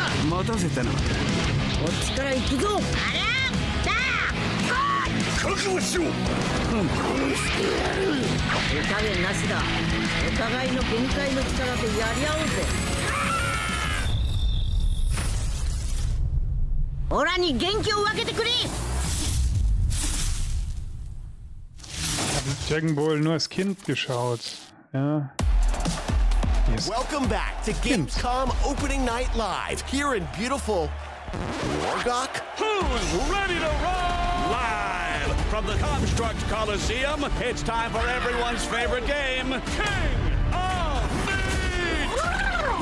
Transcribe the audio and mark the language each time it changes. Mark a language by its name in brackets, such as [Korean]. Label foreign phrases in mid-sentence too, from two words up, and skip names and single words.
[Japanese] 待たせたな。こっちから行くぞ。あらだ覚悟しろ。手加減なしだ。お互いの限界の力でやり合おうぜ。オラに元気を分けてくれ。 [German] Dragon Ball nur als Kind geschaut. Ja. [English] Yes. Welcome back to Gamescom Opening Night Live here in beautiful Wargok. Who's ready to roll? Live from the Construct Coliseum, it's time for everyone's favorite game, King of Meat!